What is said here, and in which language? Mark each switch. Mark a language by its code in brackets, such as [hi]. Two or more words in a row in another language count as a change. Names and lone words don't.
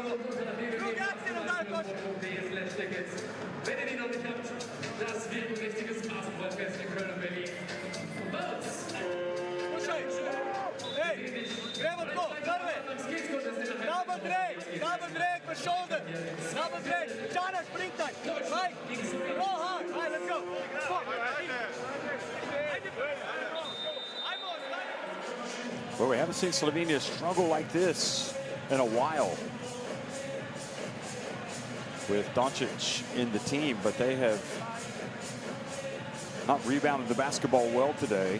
[sl] Druge akcije nam daju koše. [de] Wenn ihr die noch nicht habt, das wird ein richtiges Basketballfest in Köln und Berlin. [sl] Slušaj, ej, gremo tko, prve. [en] Double drag for shoulder. Double drag, Čana, sprintaj. Right, go hard, right, let's go. [sl] Ajmo, [en] Well, we haven't seen Slovenia struggle like this in a while with Doncic in the team, but they have not rebounded the basketball well today.